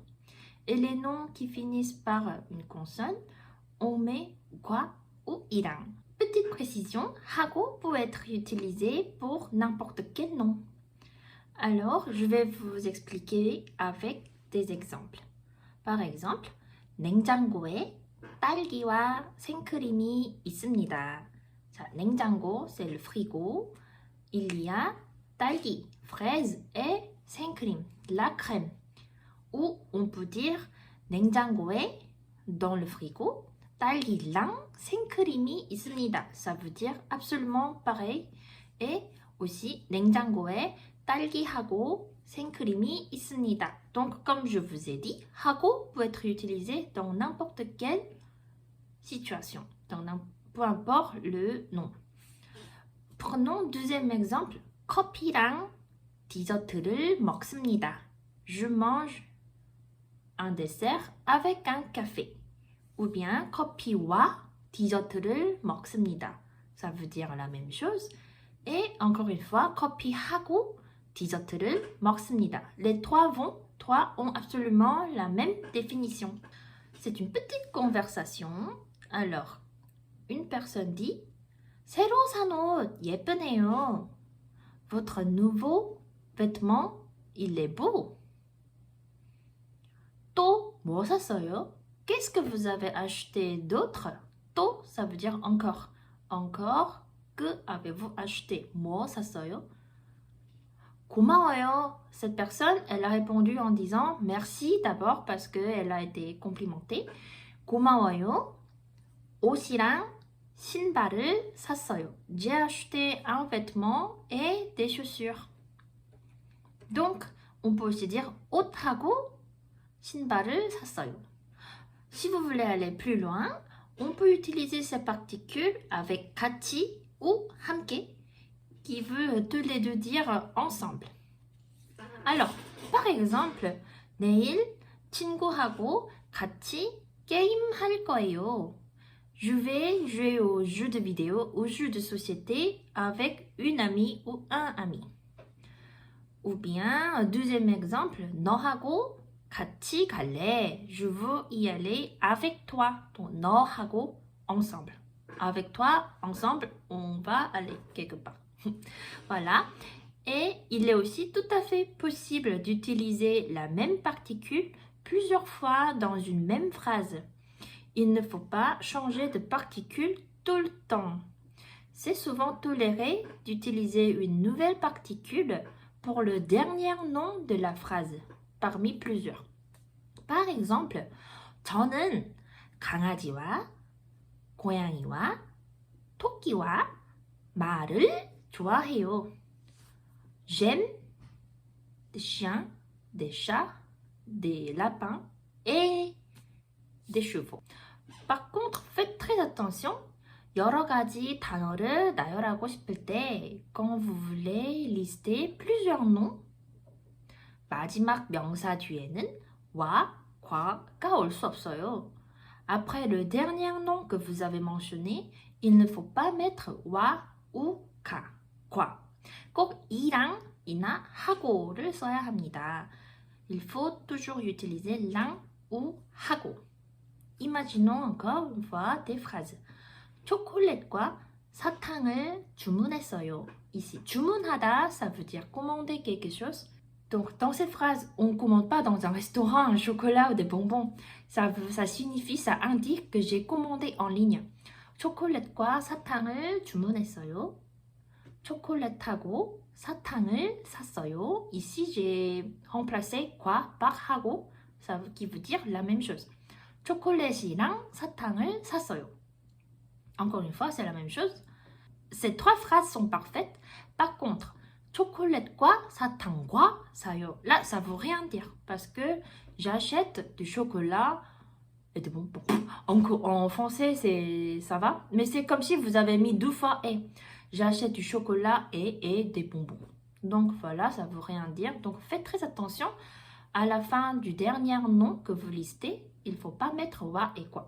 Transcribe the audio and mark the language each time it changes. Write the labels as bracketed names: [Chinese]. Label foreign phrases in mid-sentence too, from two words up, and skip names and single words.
[French] Et les noms qui finissent par une consonne, on met quoi ou i랑. Petite précision, hago peut être utilisé pour n'importe quel nom. Alors, je vais vous expliquer avec des exemples. Par exemple, [Korean] 냉장고에 딸기와 생크림이 있습니다. 자, 냉장고, [French] c'est le frigo. Il y a 딸기, fraise et 생크림, la crème. Ou on peut dire 냉장고에, dans le frigo, [Korean] 딸기랑 생크림이 있습니다. [French] Ça veut dire absolument pareil. Et aussi [Korean] 냉장고에 딸기하고 생크림이 있습니다. [French] Donc, comme je vous ai dit, 하고 peut être utilisé dans n'importe quelle situation, peu importe le nom. Prenons deuxième exemple. [Korean] 커피랑 디저트를 먹습니다. [French] Je mange un dessert avec un café. Ou bien [Korean] 커피와 디저트를 먹습니다. [French] Ça veut dire la même chose. Et encore une fois, [Korean] 커피하고 디저트를 먹습니다. [French] Les trois ont absolument la même définition. C'est une petite conversation. Alors, une personne dit [Korean] 새로 산 옷 예쁘네요. [French] Votre nouveau vêtement, il est beau. [Korean] 또 뭐 샀어요? [French] Qu'est-ce que vous avez acheté d'autre? 또, ça veut dire encore. Encore, que avez-vous acheté? [Korean] 뭐 샀어요? 고마워요. [French] Cette personne, elle a répondu en disant merci d'abord parce qu'elle a été complimentée. [Korean] 고마워요. 옷이랑 신발을 샀어요. [French] J'ai acheté un vêtement et des chaussures. Donc, on peut aussi dire [Korean] 옷하고 신발을 샀어요. [French] Si vous voulez aller plus loin, on peut utiliser ces particules avec 같이 ou 함께 qui veut tous les deux dire ensemble. Alors, par exemple, [Korean] 내일 친구하고 같이 게임할 거예요. [French] Je vais jouer aux jeux de vidéo, aux jeux de société avec une amie ou un ami. Ou bien, deuxième exemple, [Korean] 너하고 같이 갈래. [French] Je veux y aller avec toi. Donc, 너하고 ensemble. Avec toi, ensemble, on va aller quelque part. Voilà. Et il est aussi tout à fait possible d'utiliser la même particule plusieurs fois dans une même phrase. Il ne faut pas changer de particule tout le temps. C'est souvent toléré d'utiliser une nouvelle particule pour le dernier nom de la phrase, parmi plusieurs. Par exemple, [Korean] 저는 강아지와 고양이와 토끼와 말을 좋아해요. [French] J'aime des chiens, des chats, des lapins et des chevaux. Par contre, faites très attention. [Korean] 여러 가지 단어를 나열하고 싶을 때, [French] quand vous voulez lister plusieurs noms, [Korean] 마지막 명사 뒤에는 와, 과가 올 수 없어요. [French] Après le dernier nom que vous avez mentionné, il ne faut pas mettre 와 ou [Korean] 가, 과. 꼭 이랑 이나 하고를 써야 합니다. [French] Il faut toujours utiliser 랑 ou 하고. Imaginons encore une fois des phrases. [Korean] 초콜릿과 사탕을 주문했어요. [French] Ici, 주문하다, ça veut dire commander quelque chose. Donc, dans ces phrases, on ne commande pas dans un restaurant un chocolat ou des bonbons. Ça signifie, ça indique que j'ai commandé en ligne. [Korean] 초콜릿과 사탕을 주문했어요. 초콜릿하고 사탕을 샀어요. [French] Ici, j'ai remplacé quoi par 하고, ça qui veut dire la même chose. [Korean] 초콜릿이랑 사탕을 샀어요. [French] Encore une fois, c'est la même chose. Ces trois phrases sont parfaites. Par contre, [Korean] 초콜릿과 사탕과 사요. [French] Là, ça veut rien dire parce que j'achète du chocolat et des bonbons. En français, ça va, mais c'est comme si vous avez mis deux fois et. J'achète du chocolat et des bonbons. Donc voilà, ça veut rien dire. Donc faites très attention. À la fin du dernier nom que vous listez, il ne faut pas mettre wa et quoi.